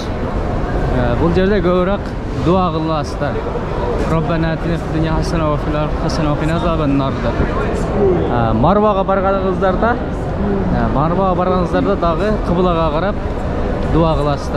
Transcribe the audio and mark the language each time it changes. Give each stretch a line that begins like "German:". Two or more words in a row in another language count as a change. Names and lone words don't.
Kyrgyz: Бул жерде көбүрөөк дуа кыласыздар.
Arabic: ربنا آتنا في الدنيا حسنة وفي الآخرة حسنة وقنا عذاب النار.
Kyrgyz: Марвага барганыңыздарда дагы кыблага карап дуа кыласыздар.